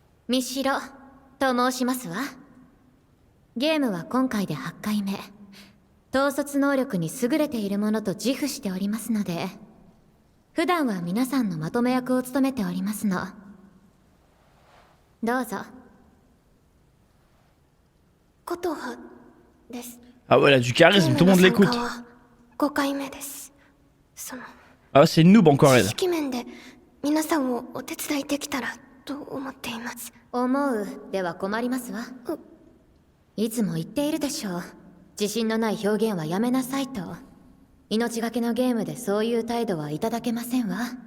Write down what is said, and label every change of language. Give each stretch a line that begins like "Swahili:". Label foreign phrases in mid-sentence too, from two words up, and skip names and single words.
Japanese: ミシロと申しますわ。ゲームは今回で8回目。統率能力に優れているものと自負しておりますので、普段は皆さんのまとめ役を務めておりますの。どうぞ。ことはです。
French: Ah ouais, elle a du charisme, tout le monde l'écoute.
Japanese: 5 回目です。
French: Ah, c'est une noob encore
Japanese: 知
French: elle.
Japanese: 識面で皆さんをお手伝いできたらと思っています。思うでは困りますわ。いつも言っているでしょう。自信のない表現はやめなさいと。命がけのゲームでそういう態度はいただけませんわ。